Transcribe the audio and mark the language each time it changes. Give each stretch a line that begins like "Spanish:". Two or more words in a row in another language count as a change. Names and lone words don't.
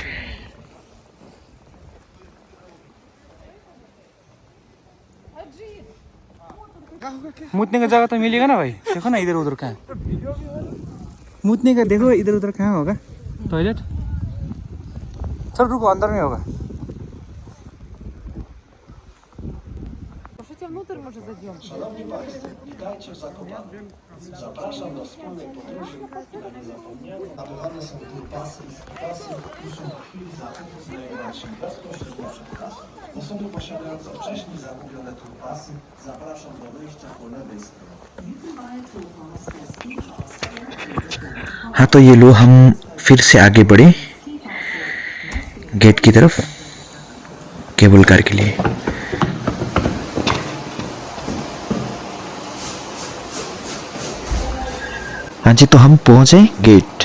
Hindi: मुतने का जगह तो मिलेगा ना भाई। देखो ना इधर उधर कहाँ मुतने का, देखो इधर उधर कहाँ होगा टॉयलेट। चल रुको, अंदर में होगा।
Russian: Внутрь, может, зайдем?
Polish: Zapraszam do wspólnej podróży. Nabywane są turpasy i skipasy, które są w chwili zakupu znajdować się bezpośrednio przed kasą. Osoby posiadające wcześniej zakupione turpasy zapraszam do wyjścia po lewej stronie.
Hindi: हाँ तो ये लो, हम फिर से आगे बढ़े गेट की तरफ
English: cable car
Hindi: के लिए। हाँ जी, तो हम पहुंचे गेट।